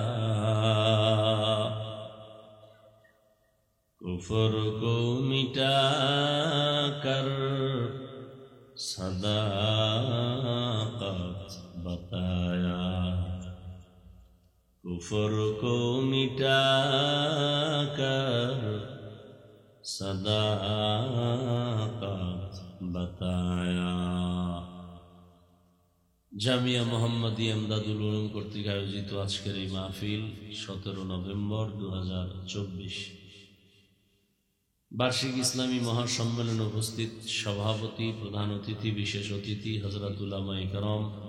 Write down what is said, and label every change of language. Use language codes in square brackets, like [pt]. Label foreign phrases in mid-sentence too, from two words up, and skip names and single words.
[ur] کفر کو مٹا کر صداقت بتایا کفر کو مٹا کر صداقت بتایا [bn] জামিয়া মোহাম্মদী এমদাদুল উলুম কর্তৃক আয়োজিত আজকের এই মাহফিল 17 নভেম্বর 2024 বার্ষিক ইসলামী মহাসম্মেলনে উপস্থিত সভাপতি, প্রধান অতিথি, বিশেষ অতিথি, হযরত উলামায়ে কেরাম,